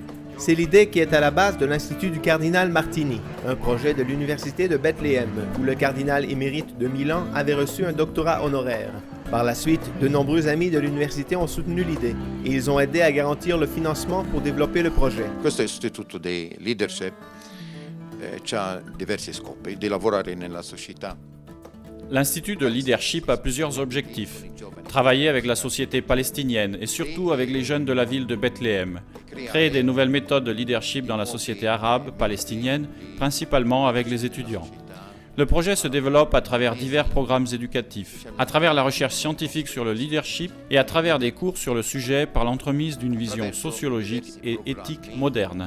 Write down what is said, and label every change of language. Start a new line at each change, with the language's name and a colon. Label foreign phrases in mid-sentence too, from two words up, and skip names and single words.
French: C'est l'idée qui est à la base de l'Institut du cardinal Martini, un projet de l'Université de Bethléem, où le cardinal émérite de Milan avait reçu un doctorat honoraire. Par la suite, de nombreux amis de l'université ont soutenu l'idée et ils ont aidé à garantir le financement pour développer le projet.
Italian: Questo istituto di leadership ha diversi scopi, di lavorare nella società.
French: L'Institut de leadership a plusieurs objectifs. Travailler avec la société palestinienne et surtout avec les jeunes de la ville de Bethléem. Créer des nouvelles méthodes de leadership dans la société arabe palestinienne, principalement avec les étudiants. Le projet se développe à travers divers programmes éducatifs, à travers la recherche scientifique sur le leadership et à travers des cours sur le sujet par l'entremise d'une vision sociologique et éthique moderne.